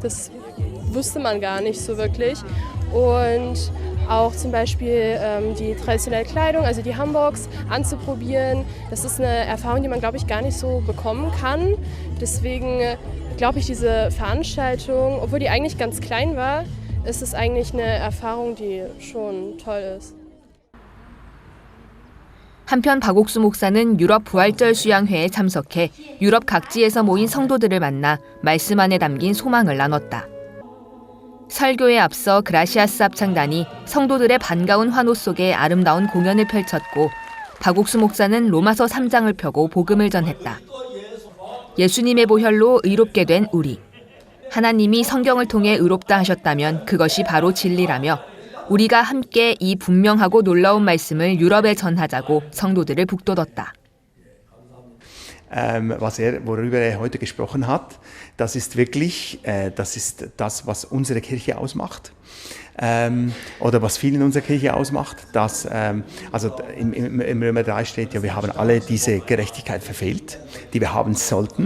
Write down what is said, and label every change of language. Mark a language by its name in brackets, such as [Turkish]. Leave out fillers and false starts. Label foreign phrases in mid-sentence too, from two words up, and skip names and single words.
[German] Das wusste man gar nicht so wirklich. Und auch zum Beispiel die traditionelle Kleidung, also die Hanboks, anzuprobieren. Das ist eine Erfahrung, die man, glaube ich, gar nicht so bekommen kann. Deswegen glaube ich, diese Veranstaltung, obwohl die eigentlich ganz klein war, ist es eigentlich eine Erfahrung, die schon toll ist. [Korean] 한편 박옥수 목사는 유럽 부활절 수양회에 참석해 유럽 각지에서 모인 성도들을 만나 말씀 안에 담긴 소망을 나눴다. 설교에 앞서 그라시아스 합창단이 성도들의 반가운 환호 속에 아름다운 공연을 펼쳤고 박옥수 목사는 로마서 3장을 펴고 복음을 전했다. 예수님의 보혈로 의롭게 된 우리. 하나님이 성경을 통해 의롭다 하셨다면 그것이 바로 진리라며 우리가 함께 이 분명하고 놀라운 말씀을 유럽에 전하자고 성도들을 북돋웠다. [German] worüber er heute gesprochen hat, das ist wirklich das, was unsere Kirche ausmacht. Oder was viel in unserer Kirche ausmacht, dass, also im Römer 3 steht ja, wir haben alle diese Gerechtigkeit verfehlt, die wir haben sollten.